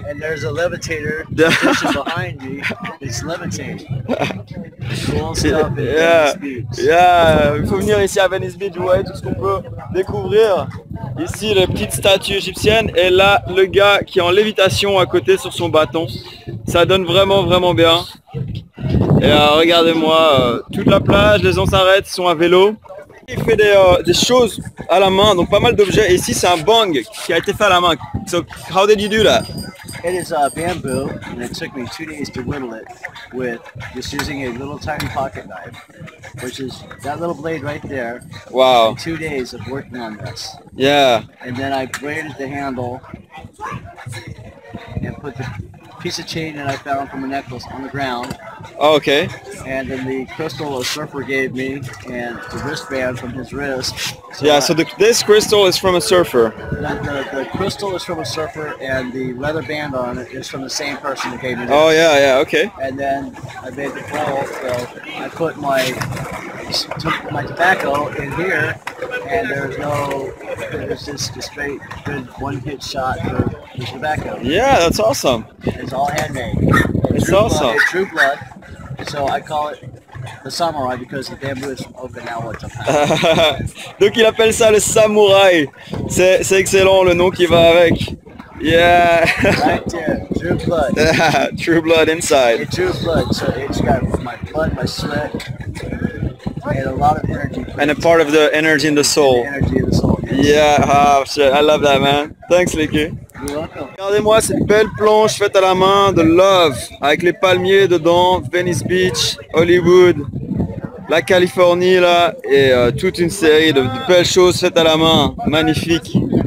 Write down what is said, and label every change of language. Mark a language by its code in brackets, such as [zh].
[en] And there's a levitator position behind me. It's levitating. Cool stuff in Venice Beach. [fr] Yeah, il faut venir ici à Venice Beach, vous voyez tout ce qu'on peut découvrir. Ici, les petites statues égyptiennes et là, le gars qui est en lévitation à côté sur son bâton. Ça donne vraiment, vraiment bien. Et regardez-moi, toute la plage, les gens s'arrêtent, ils sont à vélo. Il fait des choses à la main, donc pas mal d'objets. Et ici, c'est un bang qui a été fait à la main. [en] So, how did you do that? It is bamboo, and it took me 2 days to whittle it with just using a little tiny pocket knife, which is that little blade right there. Wow. 2 days of working on this. Yeah. And then I braided the handle and put the piece of chain that I found from a necklace on the ground. Oh, okay. And then the crystal a surfer gave me and the wristband from his wrist. So Yeah, so this crystal is from a surfer. the crystal is from a surfer and the leather band on it is from the same person that gave me this. Oh, yeah, okay. And then I made the bowl, so I put took my tobacco in here, and there's just a straight good one-hit shot for the tobacco. Yeah, that's awesome. It's all handmade. It's awesome. It's true blood. So I call it the samurai because the bamboo is from Okinawa, Japan. [fr] Donc il appelle ça le samouraï. C'est excellent le nom qui va avec. [en] Yeah. Right there, true blood. True blood inside. It's true blood, so it's got my blood, my sweat, and a lot of energy. And a part of the energy in the soul. The energy of the soul. Yeah, oh, shit, I love that, man. Thanks, Liké. You're welcome. [fr] Regardez-moi cette belle planche faite à la main de Love, avec les palmiers dedans, Venice Beach, Hollywood, la Californie là, et toute une série de belles choses faites à la main, magnifiques.